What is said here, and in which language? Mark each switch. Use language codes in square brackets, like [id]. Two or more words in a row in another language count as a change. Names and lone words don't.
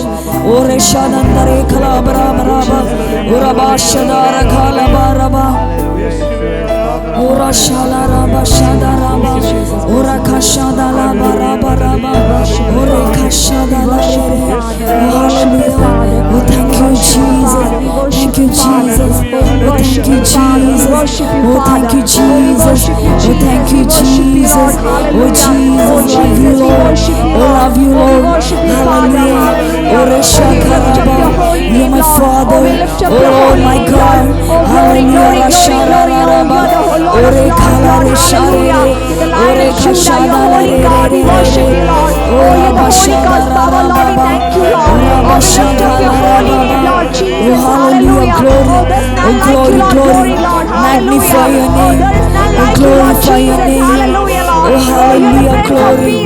[en] Oh, Reshadandare Kalabaraba, Urabashadara Kalabaraba, Ora Shalaraba Shadaraba, Ora Kashadalaba Rabaraba, Ora Kashadala. Hallelujah. Oh, thank you, Jesus. Thank you, Jesus. Oh, thank you, Jesus. Oh, thank you, Jesus. Oh, thank you, Jesus. Oh, Jesus, love you, Lord. Oh, love you, Lord. Hallelujah. Oh, Reshakaraba. You're my Father. Oh, Lord, my God. Hallelujah. Rashararaba. Oh, Rekala Reshare. Oh, Rekashadala. We worship you, Lord. Oh, you're the Holy Ghost power, Lord. We thank you, Lord. Oh, we lift up your holy name, Lord Jesus. Hallelujah. Oh, there's none like you, Lord. Glory, Lord. Hallelujah. Oh, there is none like you, Lord Jesus. Hallelujah, Lord. Oh, you're the Prince of Peace.